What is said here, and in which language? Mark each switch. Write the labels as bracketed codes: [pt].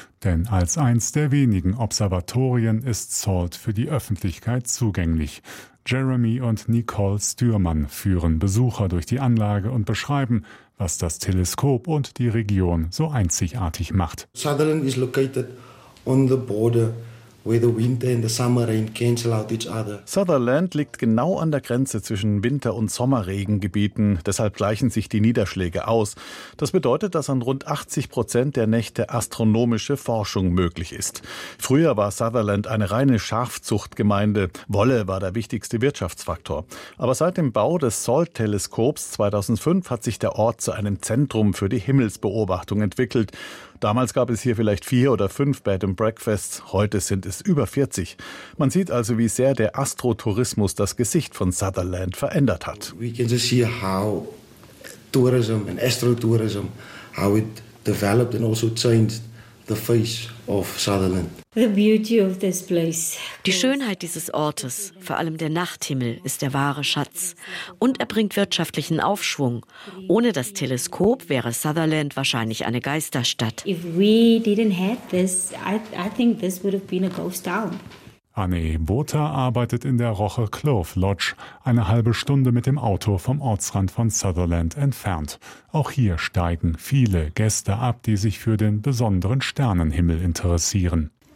[de] Denn als eins der wenigen Observatorien ist SALT für die Öffentlichkeit zugänglich. Jeremy und Nicole Stürmann führen Besucher durch die Anlage und beschreiben, was das Teleskop und die Region so einzigartig macht. [en] Sutherland is located on the border Whether winter and the summer rain cancel out each other. [de] Sutherland liegt genau an der Grenze zwischen Winter- und Sommerregengebieten. Deshalb gleichen sich die Niederschläge aus. Das bedeutet, dass an rund 80% der Nächte astronomische Forschung möglich ist. Früher war Sutherland eine reine Schafzuchtgemeinde. Wolle war der wichtigste Wirtschaftsfaktor. Aber seit dem Bau des SALT-Teleskops 2005 hat sich der Ort zu einem Zentrum für die Himmelsbeobachtung entwickelt. Damals gab es hier vielleicht 4 oder 5 Bed and Breakfasts, heute sind es über 40. Man sieht also, wie sehr der Astrotourismus das Gesicht von Sutherland verändert hat. [en] We can just see how tourism and astrotourism, how it developed and also changed the face of Sutherland. The beauty of this place. [de] Die Schönheit dieses Ortes, vor allem der Nachthimmel, ist der wahre Schatz. Und er bringt wirtschaftlichen Aufschwung. Ohne das Teleskop wäre Sutherland wahrscheinlich eine Geisterstadt. [en] If we didn't have this, I think this would have been a ghost town. [de] Anne Botha arbeitet in der Roche Clove Lodge, eine halbe Stunde mit dem Auto vom Ortsrand von Sutherland entfernt. Auch hier steigen viele Gäste ab, die sich für den besonderen Sternenhimmel interessieren.